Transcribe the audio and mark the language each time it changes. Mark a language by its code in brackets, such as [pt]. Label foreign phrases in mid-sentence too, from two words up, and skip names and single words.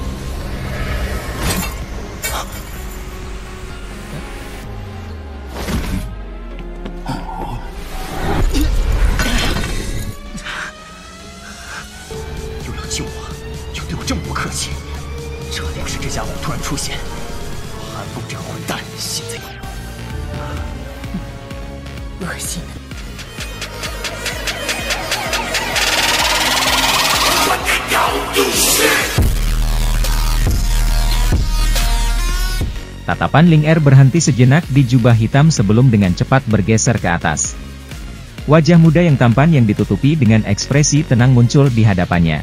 [zh] 又要救我，又对我这么不客气，这要是这家伙突然出现，韩风这个混蛋现在恶心的。 [id] Tatapan Ling Er berhenti sejenak di jubah hitam sebelum dengan cepat bergeser ke atas. Wajah muda yang tampan yang ditutupi dengan ekspresi tenang muncul di hadapannya.